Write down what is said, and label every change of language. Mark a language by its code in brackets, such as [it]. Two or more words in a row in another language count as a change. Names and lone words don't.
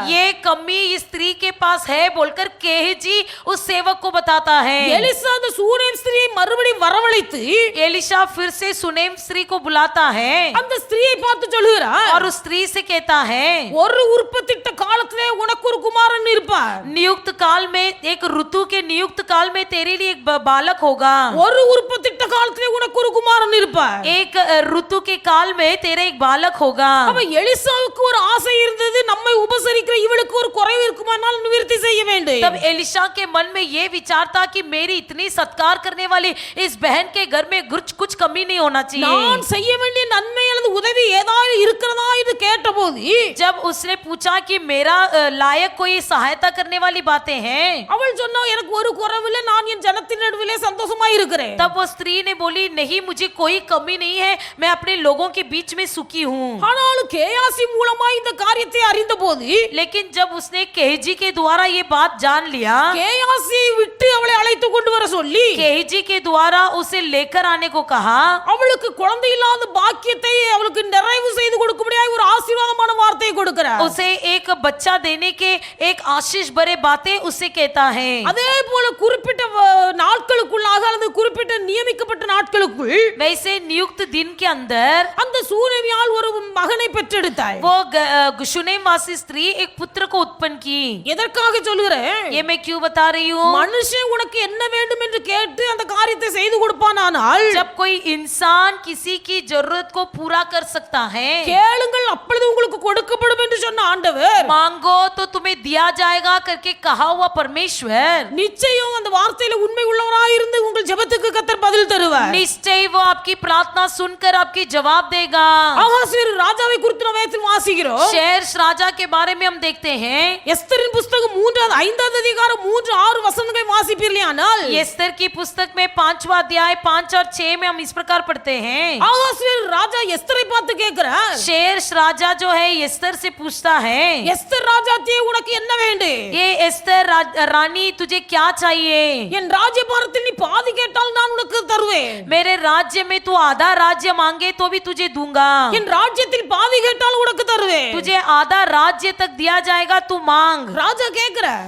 [hi] ये कमी इस स्त्री के पास है बोलकर केजी उस सेवक को बताता है। [ta] எலிசா அந்த சூனேம் ஸ்திரியை மறுபடியும் வரவழைத்து [hi] एलिशा फिर से सुनेम स्त्री को बुलाता है [ta] அந்த ஸ்திரியை பார்த்து சொல்லுகிறார், [hi] और उस स्त्री से कहता है [ta] ஒரு உற்பத்திட்ட காலத்திலே உனக்கு ஒரு குமாரன் இருப்பார், [hi] नियुक्त काल में, एक ऋतु के नियुक्त काल में तेरे लिए एक बालक होगा। [ta] ஒரு உற்பத்திட்ட காலத்திலே உனக்கு ஒரு குமாரன் இருப்பார். [hi] एक ऋतु के काल में तेरे एक बालक होगा। [ta] அப்ப எலிசாவுக்கு ஒரு ஆசை இருந்தது, நம்மை உபசரிக்கிற இவளுக்கு ஒரு குறைவு இருக்குமானால் நிவர்த்தி செய்ய வேண்டும். [hi] तब एलिशा के मन में ये विचार था कि मेरी इतनी सत्कार करने वाली इस बहन के घर में कुछ कमी नहीं होना चाहिए। [ta] நான் செய்ய வேண்டிய நன்மை அல்லது உதவி ஏதாவது இருக்கிறதா என்று கேட்டபோது [hi] जब उसने पूछा कि मेरा लायक कोई सहायता करने वाली बातें हैं, [ta] அவள் சொன்னா, எனக்கு ஒரு குறைவில்லை, நான் என் ஜனத்தின் நடுவிலே சந்தோஷமா இருக்கிறேன். [hi] तब वो स्त्री ने बोली नहीं मुझे कोई कमी नहीं है, मैं अपने लोगों के बीच में सुखी हूँ। [ta] ஆனாலும் கேயாசி மூலமா இந்த காரியத்தை அறிந்தபோது [hi] लेकिन जब उसने केजी के द्वारा ये बात जान लिया, [ta] கேயாசியை விட்டு அவளை அழைத்து கொண்டு வர சொல்லி [hi] केजी के द्वारा उसे लेकर आने को कहा, [ta] அவளுக்கு குழந்தை இல்லாத பாக்கியத்தை அவளுக்கு நிறைவு செய்து கொடுக்கும்படியாய் ஒரு ஆசீர்வாதமான வார்த்தையை கொடுக்கிறார். [hi] उसे एक बच्चा देने के एक आशीष भरे बातें उसे कहता है। [ta] அதே போல குறிப்பிட்ட நாட்களுக்குள்ளாக அல்லது குறிப்பிட்ட நியமிக்கப்பட்ட நாட்களுக்குள் [hi] वैसे नियुक्त दिन के अंदर [ta] அந்த சூனேமியால் ஒரு மகனை பெற்றெடுத்தாள். [hi] वो शुनेमवासी स्त्री एक पुत्र को उत्पन्न की। [ta] எதற்காக சொல்கிறேன்? [hi] ये मैं क्यों बता रही हूँ? [ta] மனுஷன் உனக்கு என்ன வேண்டும் என்று கேட்டு அந்த காரியத்தை செய்து கொடுப்பானால் [hi] जब कोई इंसान किसी की जरूरत को पूरा कर सकता है, [ta] கேளுங்கள் அப்பொழுது உங்களுக்கு கொடுக்கப்படும் என்று சொன்ன ஆண்டவர், [hi] मांगो तो तुम्हें दिया जाएगा करके कहा हुआ परमेश्वर, [ta] நிச்சயம் அந்த வார்த்தையில உண்மை உள்ளவராய் இருந்து உங்கள் ஜெபத்துக்கு கர்த்தர் பதில் தருவார். [hi] निश्चय वो आपकी प्रार्थना सुनकर आपकी जवाब देगा। [ta] ஆகாசியர் ராஜாவை குறித்து நாம் வேதத்தில் வாசிக்கிறோம். [hi] शेर राजा के बारे में हम देखते हैं। [ta] எஸ்தரின் புத்தகம் 3 ஐந்தாவது அதிகாரம் 3-6 வசனங்களை வாசிப்பீர்களானால் [hi] एस्तर की पुस्तक में 5वां अध्याय 5 और 6 में हम इस प्रकार पढ़ते हैं। [ta] ஆகாஸ்வேரு ராஜா எஸ்தரை பார்த்து கேட்கிறார், [hi] शेष राजा जो है एस्तर से पूछता है, [ta] எஸ்தர் ராஜாத்தியே உனக்கு என்ன வேண்டும்? [hi] ये एस्तर रानी तुझे क्या चाहिए? [ta] என் ராஜ்யபாரத்தில் நீ பாதி கேட்டால் நான் உனக்கு தருவேன். [hi] मेरे राज्य में तू आधा राज्य मांगे तो भी तुझे दूंगा। [ta] என் ராஜ்யத்தில் பாதி கேட்டால் உனக்கு தருவேன். [hi] तुझे आधा राज्य तक दिया जाएगा, तू मांग। [ta] ராஜா கேட்கிறார்.